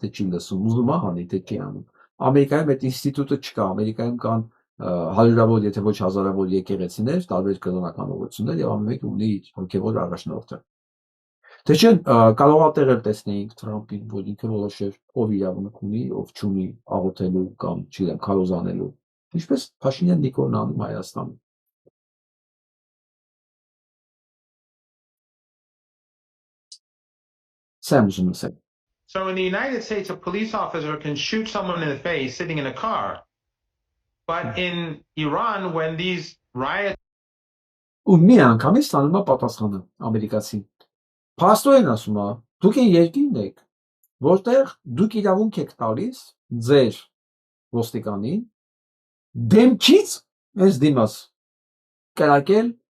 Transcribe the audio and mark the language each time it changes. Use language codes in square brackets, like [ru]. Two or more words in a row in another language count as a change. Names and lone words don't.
[hy] թե չի լսում, ուզում է հանի, թե չի անում։ Ամերիկայում այդ ինստիտուտը չկա, Ամերիկայում կան հարյուրավոր, եթե ոչ հազարավոր եկեղեցիներ, տարբեր կրոնական ուղղություններ եւ ամեն մեկը ունի իր հոգեվոր առաջնորդը։ Թե չէ կարող է տեղել տեսնեինք Թրամփին, որ ինքը որոշեր ով իրավունք ունի, ով չունի աղոթելու կամ չգիտեմ, քարոզանելու։ Ինչպես Փաշինյան Նիկոլն անում Հայաստանում։ [en] Samsung said. So in the United States, a police officer can shoot someone in the face sitting in a car. But in Iran, when these riots... [hy] Ու մի անգամից ստանում է պատասխանը ամերիկացին։ Փաստորեն ասում է, դուք են երկիրն եք, որտեղ դուք իրավունք եք տալիս ձեր ոստիկանին դեմքից այս դիմաց կրակել